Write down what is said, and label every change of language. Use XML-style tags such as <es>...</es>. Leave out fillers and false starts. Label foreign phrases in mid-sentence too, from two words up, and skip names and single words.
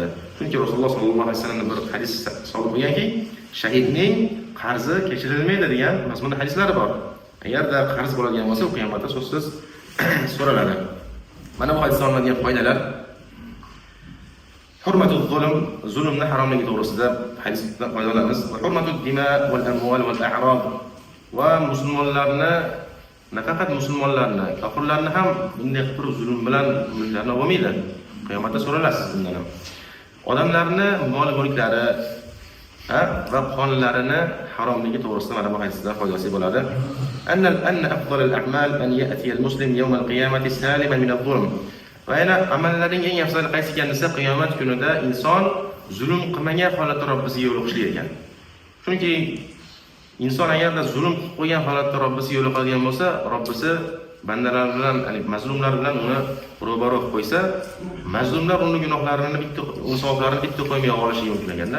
<uz>Chunki Rasululloh sollallohu alayhi vasallam bir hadis solib qo'yganki, shahidning qarzi kechirilmaydi degan mazmunda hadislari bor. Agarda qarz bo'ladigan bo'lsa, u qiyomatda so'zsiz so'raladi. Mana bu hadisdan olinadigan foydalar.</uz> <ar>حرمة الظلم,</ar> <uz>zulmni haromligi to'g'risida hadisdan foydalanamiz.</uz> <ar>وحرمة الدماء والأموال والأعراض.</ar> <uz>Va musulmonlarni, nafaqat musulmonlarni, kofirlarni ham bunday qilib zulm bilan mulklarni olmaydi. Qiyomatda so'ralasiz bundan ham. Odamlarni mol-mulklari va qonlarini haromligi to'g'risida mana bu hadisda foydasi bo'ladi.</uz> <ar>أن أفضل الأعمال أن يأتي المسلم يوم القيامة سالما من الظلم.</ar> <uz>Va yana amallarning eng afzali qaysi ekan desa, qiyomat kunida inson zulm qilmagan holatda Robbisiga yo'liqishli ekan. Chunki inson agarda zulm qilib qo'ygan holatda Robbisiga yo'liqadigan bo'lsa, Robbisi bandalar bilan, ya'ni mazlumlar bilan uni ro'baro qilib qo'ysa, mazlumlar uni gunohlarini bitta, uni savoblarini bitta qo'ymay olishi mumkin ekanda.</uz>